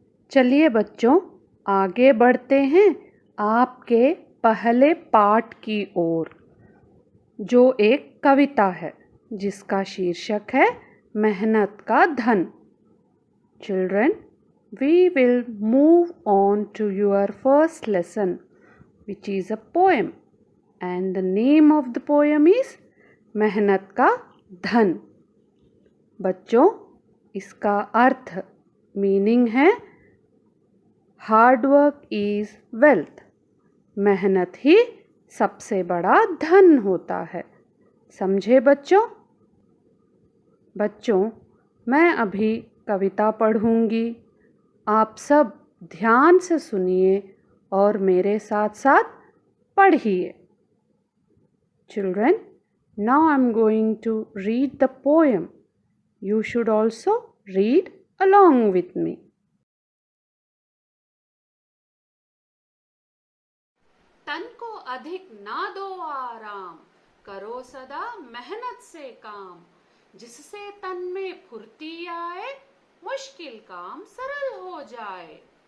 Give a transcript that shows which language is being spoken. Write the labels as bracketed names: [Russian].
[Hindi] चलिए बच्चों, आगे बढ़ते हैं आपके पहले पाठ की ओर, जो एक कविता है जिसका शीर्षक है मेहनत का धन। [English] Children, we will move on to your first lesson, which is a poem, and the name of the poem is Mehnat Ka Dhan. [Hindi] बच्चों, इसका अर्थ, मीनिंग है [English] Hard work is wealth. [Hindi] मेहनत ही सबसे बड़ा धन होता है। समझे बच्चों? बच्चों, मैं अभी कविता पढ़ूंगी। आप सब ध्यान से सुनिए और मेरे साथ साथ पढ़िए। [English] Children, now I'm going to read the poem. You should also read along with me. [Hindi] तन को अधिक ना दो आराम, करो सदा मेहनत से काम, जिससे तन में फुर्ती आए, मुश्किल काम सरल हो जाए।